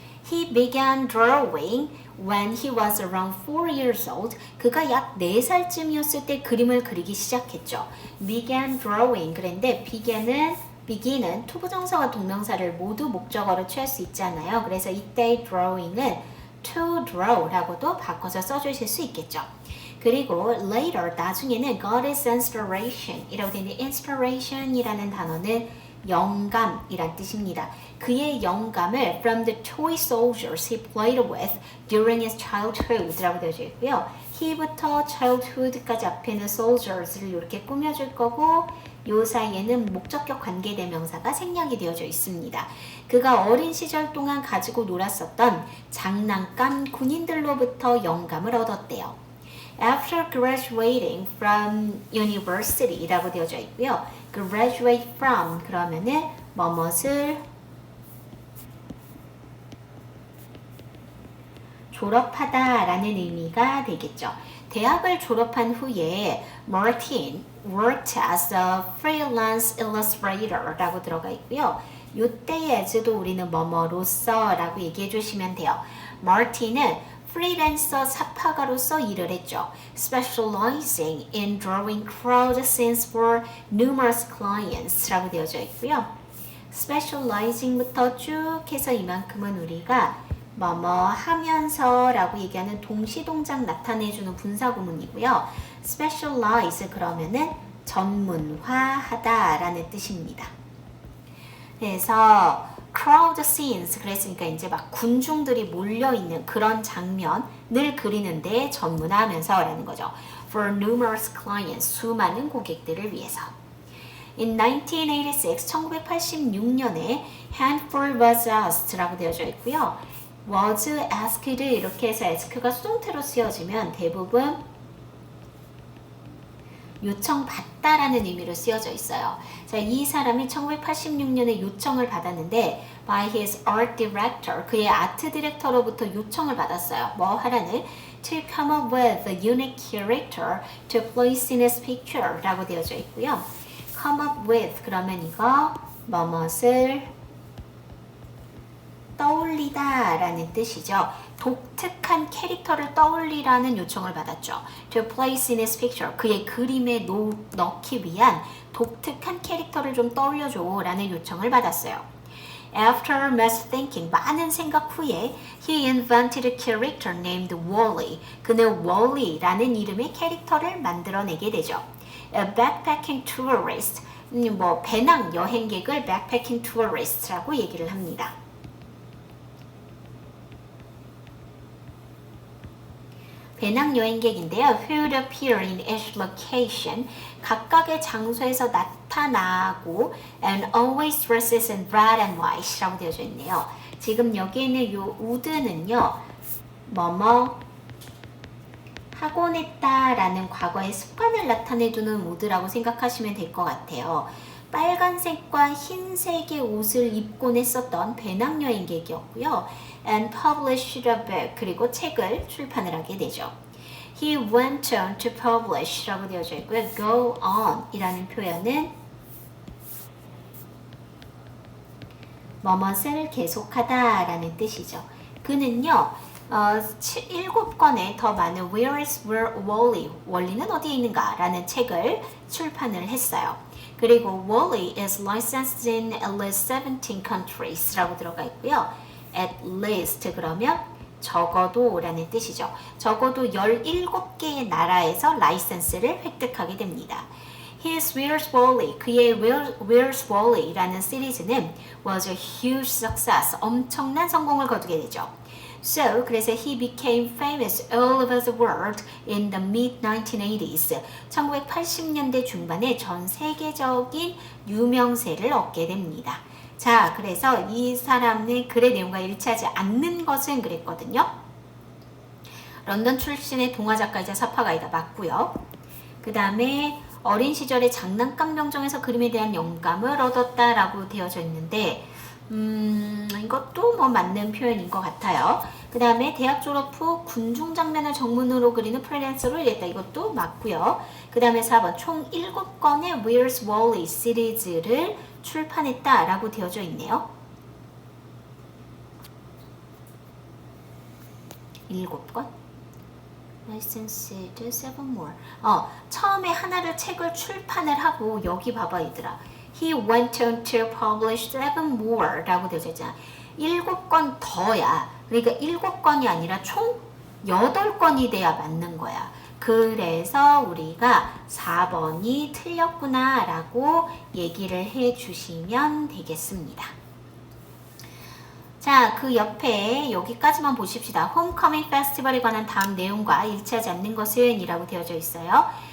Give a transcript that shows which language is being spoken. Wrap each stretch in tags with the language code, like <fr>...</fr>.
<en>He began drawing when he was around 4 years old.</en> <ko>그가 약 4살쯤이었을 때 그림을 그리기 시작했죠.</ko> <en>began drawing</en> <ko>그랬는데 begin은 투부정사와 동명사를 모두 목적어로 취할 수 있잖아요. 그래서 이때의 drawing은 to draw라고도 바꿔서 써주실 수 있겠죠. 그리고</ko> <en>later</en> <ko>나중에는</ko> <en>got his inspiration</en> <ko>이라고 되어 있는데 inspiration이라는 단어는 영감이란 뜻입니다. 그의 영감을</ko> <en>from the toy soldiers he played with during his childhood</en> <ko>라고 되어져 있고요. he부터 childhood까지 앞에는 soldiers를 이렇게 꾸며줄 거고 요 사이에는 목적격 관계대명사가 생략이 되어져 있습니다. 그가 어린 시절 동안 가지고 놀았었던 장난감 군인들로부터 영감을 얻었대요.</ko> <en>After graduating from university</en> <ko>라고 되어져 있고요. graduate from 그러면은 뭐뭇을 졸업하다라는 의미가 되겠죠. 대학을 졸업한 후에</ko> <en>Martin worked as a freelance illustrator</en> <ko>라고 들어가 있고요. 이때의 as도 우리는 뭐뭐로서라고 얘기해 주시면 돼요. Martin은 프리랜서 삽화가로서 일을 했죠.</ko> <en>Specializing in drawing crowd scenes for numerous clients</en> <ko>라고 되어져 있고요. Specializing부터 쭉 해서 이만큼은 우리가 뭐뭐 하면서라고 얘기하는 동시동작 나타내주는 분사구문이고요. Specialize 그러면은 전문화하다라는 뜻입니다. 그래서 crowd scenes 그랬으니까 이제 막 군중들이 몰려있는 그런 장면을 그리는데 전문화하면서라는 거죠.</ko> <en>For numerous clients,</en> <ko>수많은 고객들을 위해서.</ko> <en>In 1986,</en> <ko>1986년에</ko> <en>Hanford was asked</en> <ko>라고 되어져 있고요. was asked 이렇게 해서 ask가 수동태로 쓰여지면 대부분 요청받다라는 의미로 쓰여져 있어요. 자, 이 사람이 1986년에 요청을 받았는데</ko> <en>by his art director,</en> <ko>그의 아트 디렉터로부터 요청을 받았어요. 뭐 하라는?</ko> <en>To come up with a unique character to place in his picture</en> <ko>라고 되어져 있고요. come up with 그러면 이거 뭐뭇을 떠올리다 라는 뜻이죠. 독특한 캐릭터를 떠올리라는 요청을 받았죠. To place in his picture, 그의 그림에 넣기 위한 독특한 캐릭터를 좀 떠올려줘 라는 요청을 받았어요.</ko> <en>After much thinking,</en> <ko>많은 생각 후에</ko> <en>he invented a character named Wally.</en> <ko>그는 Wally라는 이름의 캐릭터를 만들어내게 되죠.</ko> <en>A backpacking tourist,</en> <ko>배낭 여행객을</ko> <en>backpacking tourist</en> <ko>라고 얘기를 합니다. 배낭여행객인데요.</ko> <en>who would appear in each location.</en> <ko>각각의 장소에서 나타나고</ko> <en>and always dresses in red and white</en> <ko>라고 되어져 있네요. 지금 여기에는 요 would는요. 뭐뭐 하곤 했다라는 과거의 습관을 나타내두는 would라고 생각하시면 될 것 같아요. 빨간색과 흰색의 옷을 입곤 했었던 배낭여행객이었고요.</ko> <en>And published a book.</en> <ko>그리고 책을 출판을 하게 되죠.</ko> <en>He went on to publish</en> <ko>라고 되어져 있고요. Go on 이라는 표현은 뭐뭇을 계속하다 라는 뜻이죠. 그는요. 7권의 더 많은 Where is Wally? 월리는 어디에 있는가? 라는 책을 출판을 했어요. 그리고</ko> <en>Wally is licensed in at least 17 countries</en> <ko>라고 들어가 있고요. At least 그러면 적어도 라는 뜻이죠. 적어도 17개의 나라에서 라이센스를 획득하게 됩니다. His Where's Wally, 그의 Where's Wally 라는 시리즈는</ko> <en>was a huge success,</en> <ko>엄청난 성공을 거두게 되죠.</ko> <en>So,</en> <ko>그래서</ko> <en>he became famous all over the world in the mid-1980s.</en> <ko>1980년대 중반에 전 세계적인 유명세를 얻게 됩니다. 자, 그래서 이 사람의 글의 내용과 일치하지 않는 것은 그랬거든요. 런던 출신의 동화작가이자 사파가이다 맞고요. 그 다음에 어린 시절에 장난감 병정에서 그림에 대한 영감을 얻었다라고 되어져 있는데 이것도 뭐 맞는 표현인 것 같아요. 그 다음에 대학 졸업 후 군중 장면을 정문으로 그리는 프리랜서로 일했다. 이것도 맞고요. 그 다음에 4번 총 7권의 Where's Wally 시리즈를 출판했다라고 되어져 있네요.</ko> <en>7권? Licensed 7 more.</en> <ko>처음에 하나를 책을 출판을 하고 여기 봐봐 얘들아.</ko> <en>He went on to publish 7 more</en> <ko>라고 되어져 있잖아. 7권 더야. 그러니까 7권이 아니라 총 8권이 돼야 맞는 거야. 그래서 우리가 4번이 틀렸구나 라고 얘기를 해 주시면 되겠습니다. 자, 그 옆에 여기까지만 보십시다. 홈커밍 페스티벌에 관한 다음 내용과 일치하지 않는 것은 이라고 되어져 있어요.</ko>